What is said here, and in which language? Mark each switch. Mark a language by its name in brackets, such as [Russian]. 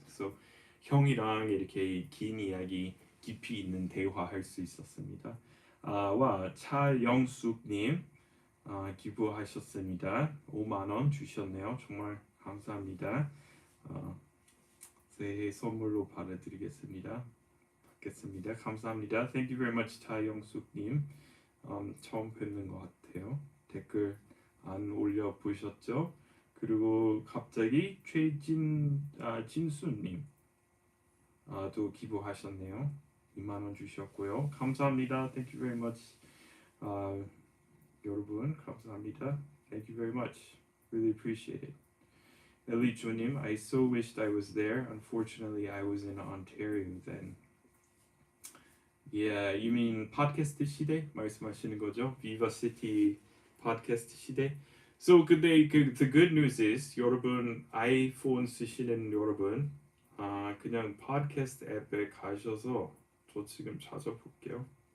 [Korean] 그래서 형이랑 이렇게 긴 이야기 깊이 있는 대화할 수 있었습니다. 와 차영숙님 기부하셨습니다. 5만 원 주셨네요. 정말 감사합니다. 새해 선물로 받아드리겠습니다. 받겠습니다. 감사합니다. [English] Thank you very much 차영숙님. [Korean] 처음 뵙는 것 같아요. 댓글 안 올려 보셨죠? 그리고 갑자기 진수님 또 기부하셨네요. 2만 원 주셨고요. 감사합니다. [English] Thank you very much. [Korean] 여러분 감사합니다. [English] Thank you very much. Really appreciate it. 엘리조님, I so wished I was there. Unfortunately, I was in Ontario then. Yeah, you mean [Korean] 팟캐스트 시대 말씀하시는 거죠? Viva City 팟캐스트 시대. So 근데 [English] the good news is [Korean] 여러분 아이폰 쓰시는 여러분 그냥 팟캐스트 앱에 가셔서 저 지금 찾아볼게요.